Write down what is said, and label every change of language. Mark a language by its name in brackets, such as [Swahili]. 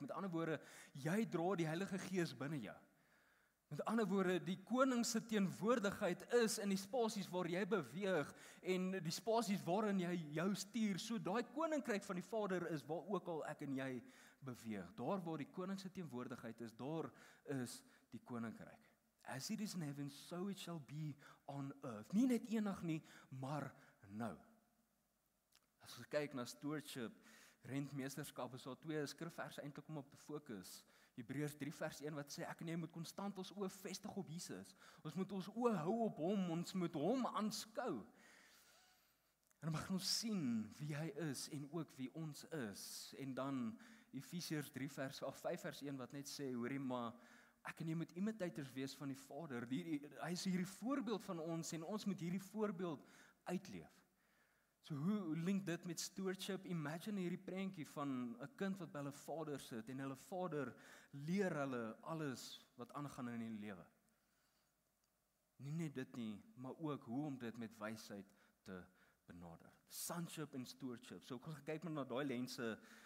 [Afrikaans] Met ander woorde, jy dra die Heilige Gees binne jou. Met ander woorde, die koning se teenwoordigheid is in die spasies waar jy beweeg en die spasies waarin jy jou stuur. So daai koninkryk van die Vader is waar ook al ek en jy beweeg. Daar waar die koning se teenwoordigheid is, daar is die koninkryk. [English] As it is in heaven, so it shall be on earth. [Afrikaans] Nie net eendag nie, maar nou. As ons kyk na stewardship, rentmeesterskap, is daar twee skrifverse eintlik om op te fokus. Hebreërs 3 vers 1 wat sê, ek en jy moet konstant ons oë vestig op Jesus. Ons moet ons oë hou op hom, ons moet hom aanskou. En dan mag ons sien wie hy is en ook wie ons is. En dan Efesiërs 5 vers 1 wat net sê, hoorie maar, ek en jy moet imitators wees van die Vader. Hy is hierdie voorbeeld van ons en ons moet hierdie voorbeeld uitleef. So hoe link dit met stewardship? Imagine hierdie prentjie van 'n kind wat by hulle vader sit en hulle vader leer hulle alles wat aangaan in die lewe. Nie net dit nie, maar ook hoe om dit met wysheid te benader. Sonship en stewardship. So kom ons kyk maar na daai lense